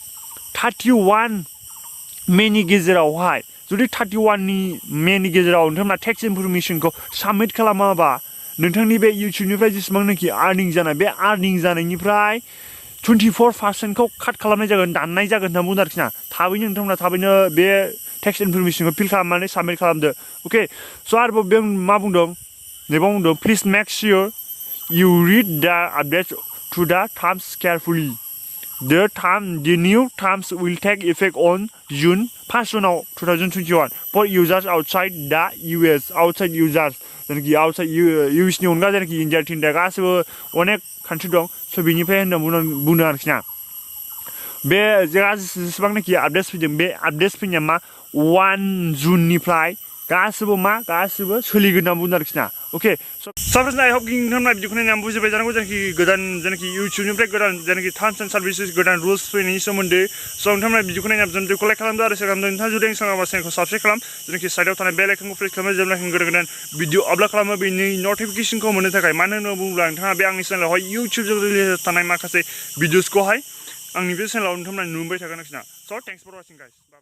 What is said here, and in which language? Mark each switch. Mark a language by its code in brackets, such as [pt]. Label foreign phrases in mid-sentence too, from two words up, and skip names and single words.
[brx] 31 मेनि गेजेरावहाय जुदि 31 मेनि गेजेराव नोंथांमोना [en] टेक्स इनफरमेसनखौ [brx] साबमिट खालामाबा नोंथांनि बे इउटुबनिफ्राय जेसेबांनाखि आर्निं जानाय बे आर्निं जानायनिफ्राय 24%खौ काट खालामनाय जागोन दाननाय जागोन होनना बुंदों आरोखि ना थाबैनो नोंथांमोना थाबैनो बे टेक्स इनफरमेसनखौ फिल खालामनानै साबमिट खालामदो अके स' आरोबाव बे मा बुंदों नैबाव बुंदों [en] please make sure you read the updates to the terms carefully. The new terms will take effect on June 1st, 2021 for users outside the US. Outside users, [brx] जेनाखि [en] outside US [brx] नि अनगा जेनाखि इन्डिया थिन्डिया गासिबो अनेक कान्ट्रि दं स' बेनिफ्राय होनना बुंदों आरोखि ना बे जेसेबांनाखि आपडेट्स फैदों बे आपडेट्स फैनाया मा 1 जुननिफ्राय गासिबो सोलिगोन होनना बुंदों आरोखि ना अके साफ्रोम [en] I hope [brx] नोंथांमोना भिडिअखौ नायनानै बुजिबाय जानांगौ जेनाखि जेनाखि इउटुबनिफ्राय गोदान जेनाखि [en] terms and services [brx] गोदान रुल्स फैनायनि सोमोन्दै स' नोंथांमोना भिडिअखौ नायनानै भिडिअखौ लाइक खालामदो आरो शेयार खालामदो नोंथाङा जुदि आंनि चेनेलखौ साबस्क्राइब खालाम जेनाखि साइडआव थानाय बेल आइकनखौ प्रेस खालामो जेब्ला गोदान भिडिअ आपल'ड खालामो बेनि नटिफिकेसनखौ मोननो थाखाय मानो होनना बुङोब्ला नोंथाङा बे आंनि चेनेलावहाय इउटुबजों रिलेटेड थानाय माखासे भिडिअसखौहाय आंनि बे चेनेलाव नोंथांमोना नुबाय थागोन आरोखि ना स' [en] thanks for watching guys